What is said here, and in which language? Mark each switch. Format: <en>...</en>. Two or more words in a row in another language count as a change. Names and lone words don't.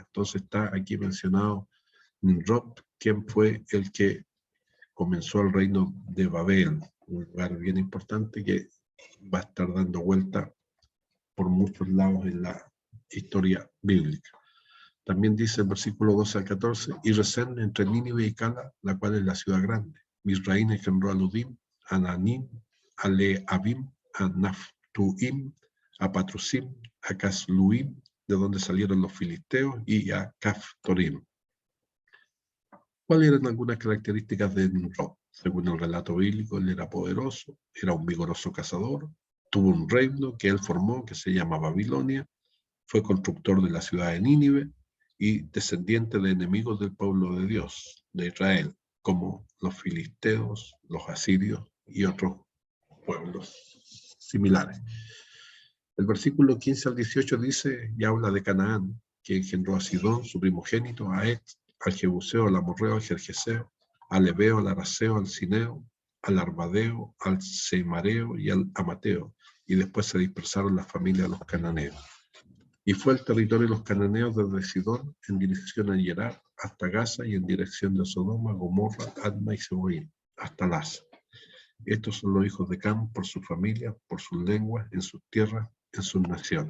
<es>Entonces está aquí mencionado Nimrod, quien fue el que comenzó el reino de Babel, un lugar bien importante que va a estar dando vuelta por muchos lados en la historia bíblica. También dice el versículo 12 al 14, y Resén entre Nínive y Cala, la cual es la ciudad grande. Misraín engendró a Ludim, a Nanim, a Leabim, a Naftuim, a Patrusim, a Casluim, de donde salieron los filisteos, y a Caftorim. ¿Cuáles eran algunas características de Nimrod? Según el relato bíblico, él era poderoso, era un vigoroso cazador, tuvo un reino que él formó, que se llama Babilonia, fue constructor de la ciudad de Nínive y descendiente de enemigos del pueblo de Dios, de Israel, como los filisteos, los asirios y otros pueblos similares. El versículo 15 al 18 dice, y habla de Canaán, que engendró a Sidón, su primogénito, a Et, al Jebuseo, al Amorreo, al Jerjeseo, al Ebeo, al Araceo, al Cineo, al Arbadeo, al Semareo y al Amateo, y después se dispersaron las familias de los cananeos. Y fue el territorio de los cananeos desde Sidón en dirección a Gerar hasta Gaza y en dirección de Sodoma, Gomorra, Adma y Seboín, hasta Lasa. Estos son los hijos de Cam por su familia, por sus lenguas, en sus tierras, en sus naciones.</es>